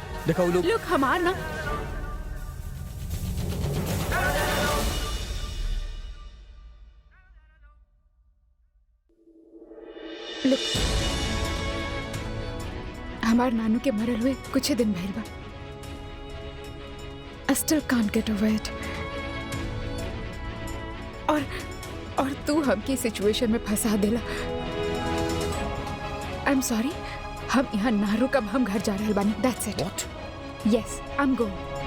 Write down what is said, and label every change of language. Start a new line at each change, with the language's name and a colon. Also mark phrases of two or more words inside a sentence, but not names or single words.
Bhojpuri: देखा वो लोग लोग हमार ना Look, हमार नानू के मरल हुए कुछ ही दिन भइल बा।
English: I still can't get over it.
Bhojpuri: और तू हमके सिचुएशन में फंसा देला।
English: I'm sorry,
Bhojpuri: हम यहाँ ना रुकब, हम घर जा रहल बानी।
English: That's it. What? Yes, I'm going.